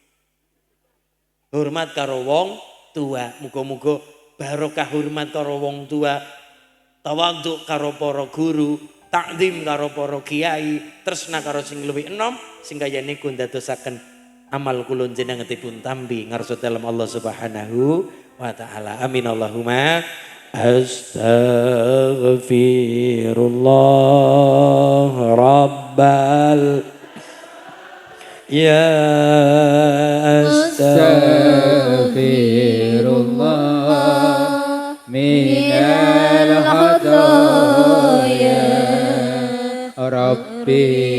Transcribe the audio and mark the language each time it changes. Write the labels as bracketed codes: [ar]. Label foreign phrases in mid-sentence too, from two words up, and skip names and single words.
[jv] Hormat karo wong tua. Muga-muga barokah hormat karo wong tua, tawadhu karo para guru, takdim karo para kiai, tresna karo sing luwih enom, sing kaya niku ndadosaken amal kula jenengan dipun tambi ngarsa dalem [ar] الله سبحانه و تعالى. آمين اللهم أستغفر الله ربال يا أستغفر الله من الخطايا ربي